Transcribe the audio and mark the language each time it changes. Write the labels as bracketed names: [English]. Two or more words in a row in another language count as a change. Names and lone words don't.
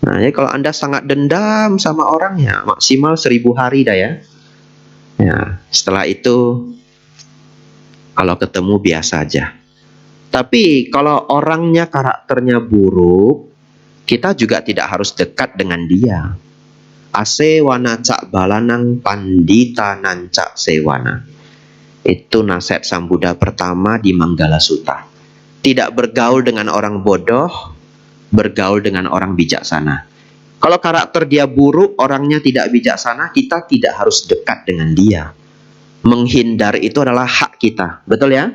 [Indonesian] Nah, jadi kalau Anda sangat dendam sama orang, ya maksimal 1000 hari dah ya. Ya, setelah itu kalau ketemu biasa aja. Tapi kalau orangnya karakternya buruk, kita juga tidak harus dekat dengan dia. [Pali] Asewana cak balanang pandita nancak sewana. [Indonesian] Itu nasihat Sang Buddha pertama di Manggala Sutta. Tidak bergaul dengan orang bodoh, bergaul dengan orang bijaksana. Kalau karakter dia buruk, orangnya tidak bijaksana, kita tidak harus dekat dengan dia. Menghindar itu adalah hak kita, betul ya?